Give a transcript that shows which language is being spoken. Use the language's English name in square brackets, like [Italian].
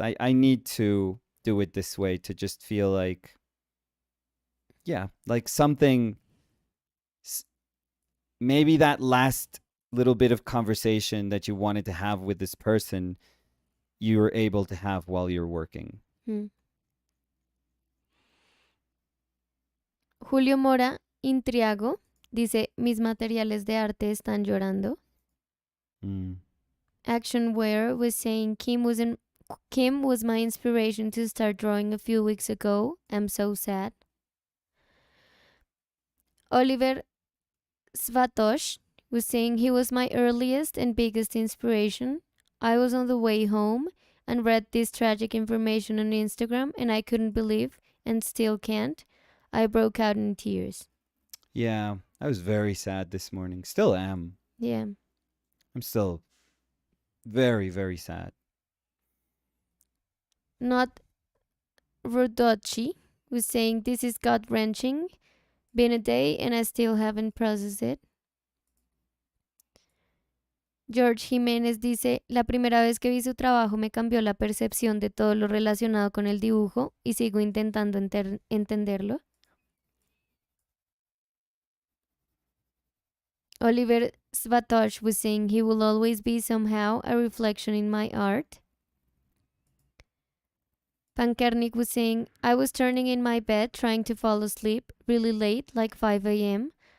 [English] I need to do it this way to just feel like, yeah, like something, maybe that last little bit of conversation that you wanted to have with this person, you were able to have while you're working. Hmm. [Spanish] Julio Mora Intriago dice, mis materiales de arte están llorando. Mm. [English] Actionware was saying, Kim was my inspiration to start drawing a few weeks ago. I'm so sad. Oliver Svatosh was saying he was my earliest and biggest inspiration. I was on the way home and read this tragic information on Instagram, and I couldn't believe, and still can't. I broke out in tears. Yeah, I was very sad this morning. Still am. Yeah. I'm still very, very sad. Not Rodochi was saying, this is gut wrenching. Been a day and I still haven't processed it. [Spanish] George Jiménez dice, la primera vez que vi su trabajo me cambió la percepción de todo lo relacionado con el dibujo y sigo intentando entenderlo. [English] Oliver Svatosh was saying, he will always be somehow a reflection in my art. Pankernik was saying, I was turning in my bed trying to fall asleep really late, like 5 a.m.